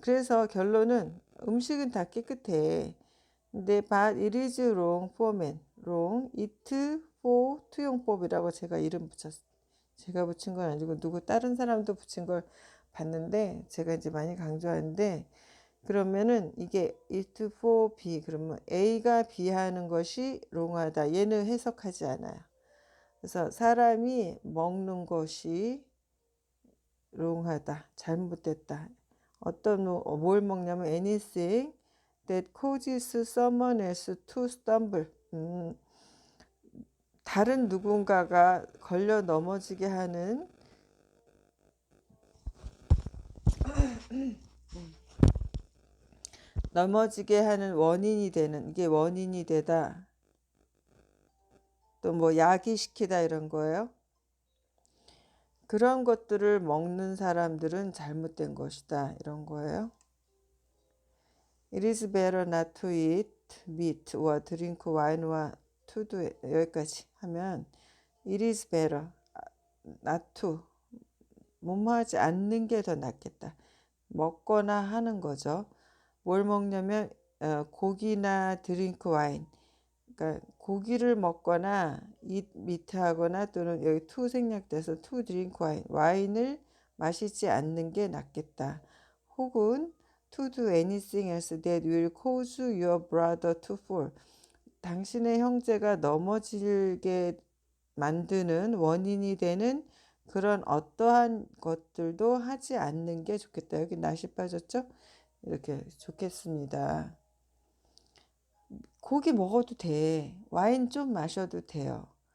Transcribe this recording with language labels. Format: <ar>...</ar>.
<ko>그래서 결론은 음식은 다 깨끗해. 근데</ko> <en>but it is wrong for men. wrong eat for</en> <ko>투용법이라고 제가 이름 붙였어요. 제가 붙인 건 아니고 누구 다른 사람도 붙인 걸 봤는데 제가 이제 많이 강조하는데 그러면은 이게</ko> <en>eat for</en> <ko>B 그러면 A가 B 하는 것이 wrong하다. 얘는 해석하지 않아요. 그래서 사람이 먹는 것이 wrong하다. 잘못됐다. 뭘 먹냐면</ko> <en>anything that causes someone else to stumble.</en> <ko>다른 누군가가 걸려 넘어지게 하는 넘어지게 하는 원인이 되는, 이게 원인이 되다. 또 뭐 야기시키다 이런 거예요. 그런 것들을 먹는 사람들은 잘못된 것이다 이런 거예요.</ko> <en>It is better not to eat meat or drink wine와 to do it.</en> <ko>여기까지 하면</ko> <en>it is better not to</en> <ko>뭐뭐 하지 않는 게 더 낫겠다. 먹거나 하는 거죠. 뭘 먹냐면 고기나 드링크 와인. 그러니까 고기를 먹거나</ko> <en>eat meat</en> <ko>하거나 또는 여기 to 생략돼서</ko> <en>to drink wine.</en> <ko>와인을 마시지 않는 게 낫겠다.</ko> <en>혹은 to do anything else that will cause your brother to fall.</en> <ko>당신의 형제가 넘어지게 만드는 원인이 되는 그런 어떠한 것들도 하지 않는 게 좋겠다. 여기 낫이 빠졌죠? 이렇게 좋겠습니다. 고기 먹어도 돼. 와인 좀 마셔도 돼요.</ko>